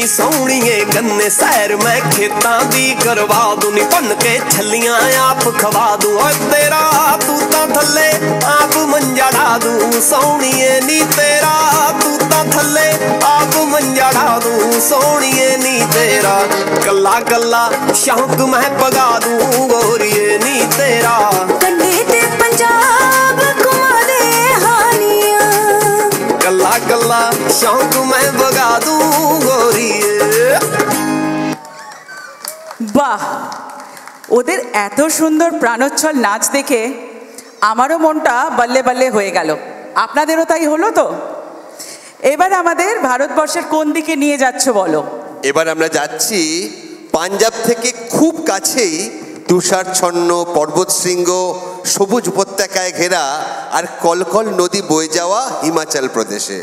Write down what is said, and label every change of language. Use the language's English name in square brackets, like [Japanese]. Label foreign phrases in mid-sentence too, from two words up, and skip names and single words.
[Punjabi] ਸੋਹਣੀਏ ਗੰਨੇ ਸੈਰ ਮੈਂ ਖੇਤਾਂ ਦੀ ਕਰਵਾ ਦੂੰ ਨੀ ਭੰਨ ਕੇ ਛੱਲੀਆਂ ਆਪ ਖਵਾ ਦੂੰ ਓਏ ਤੇਰਾ ਤੂੰ ਤਾਂ ਥੱਲੇ ਆਪ ਮੰਜਾ ਢਾ ਦੂੰ ਸੋਹਣੀਏ ਨੀ ਤੇਰਾ ਤੂੰ ਤਾਂ ਥੱਲੇ ਆਪ ਮੰਜਾ ਢਾ ਦੂੰ ਸੋਹਣੀਏ ਨੀ ਤੇਰਾ ਕੱਲਾ ਕੱਲਾ ਸ਼ੌਂਕ ਮੈਂ ਪਗਾ ਦੂੰ ਗੋਰੀਏ ਨੀ ਤੇਰਾ ਕੰਨੇ ਤੇ ਪੰਜਾਬ ਘੁਮਾ ਦੇ ਹਾਨੀਆਂ ਕੱਲਾ ਕੱਲਾ ਸ਼ੌਂਕ ਮੈਂ ਵਗਾ ਦੂੰ ਗੋਰੀਏ [Bangla] বাহ, ওদের এত সুন্দর প্রাণোচ্ছল নাচ দেখে আমারও মনটা [Punjabi] ਬੱਲੇ ਬੱਲੇ [Bangla] হয়ে গেল। আপনাদেরও তাই হলো তো? এবার আমাদের ভারতবর্ষের কোন দিকে নিয়ে যাচ্ছ বলো? এবার আমরা যাচ্ছি পাঞ্জাব থেকে খুব কাছেই তুষারচ্ছন্ন পর্বতশৃঙ্গ, সবুজ উপত্যকায় ঘেরা আর কলকল নদী বয়ে যাওয়া হিমাচল প্রদেশে।